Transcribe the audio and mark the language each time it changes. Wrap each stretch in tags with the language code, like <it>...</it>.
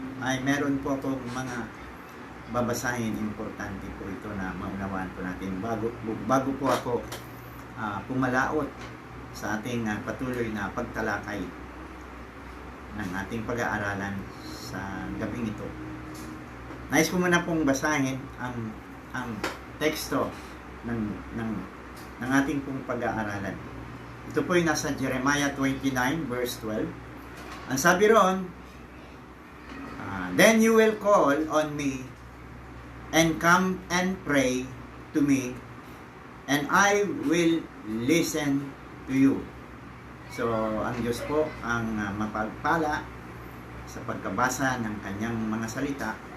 <tl>ay meron po akong mga babasahin. Importante po ito na maunawaan po natin bago po ako pumalaot sa ating patuloy na pagtalakay ng ating pag-aaralan sa gabing ito. Nais ko muna pong basahin ang teksto ng ating pong pag-aaralan. Ito po ay nasa Jeremiah 29 verse 12. Ang sabi roon,</tl> <en>then you will call on me and come and pray to me, and I will listen to you.</en> <tl>So, ang Diyos po ang mapagpala sa pagkabasa ng kanyang mga salita.</tl>